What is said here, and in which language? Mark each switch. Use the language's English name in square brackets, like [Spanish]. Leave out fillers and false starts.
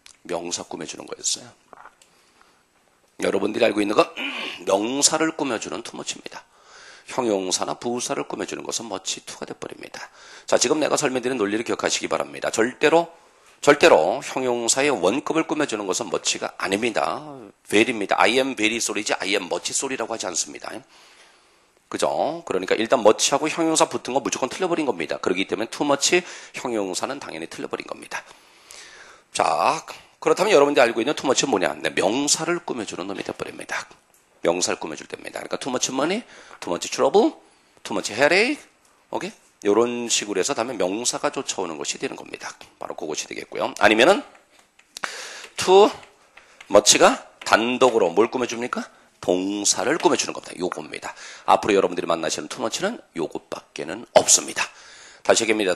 [Korean] 명사 꾸며주는 거였어요. 여러분들이 알고 있는 건 명사를 꾸며주는 too much입니다. 형용사나 부사를 꾸며주는 것은 much to가 돼버립니다. 자, 지금 내가 설명드린 논리를 기억하시기 바랍니다. 절대로 형용사의 원급을 꾸며주는 것은 much가 아닙니다. very입니다. [English] I am very sorry지 I am much sorry [Korean] 라고 하지 않습니다. 그죠? 그러니까 일단 much하고 형용사 붙은 거 무조건 틀려버린 겁니다. 그렇기 때문에 too much 형용사는 당연히 틀려버린 겁니다. 자, 그렇다면 여러분들이 알고 있는 too much는 뭐냐? 네, 명사를 꾸며주는 놈이 돼버립니다. 명사를 꾸며줄 때입니다. [English] 그러니까 too much money, too much trouble, too much headache, 오케이? [Korean] 이런 식으로 해서 다음에 명사가 쫓아오는 것이 되는 겁니다. 바로 그것이 되겠고요. 아니면은 too much가 단독으로 뭘 꾸며줍니까? 동사를 꾸며주는 겁니다. 요겁니다. 앞으로 여러분들이 만나시는 too much는 요것밖에는 없습니다. 다시 얘기합니다.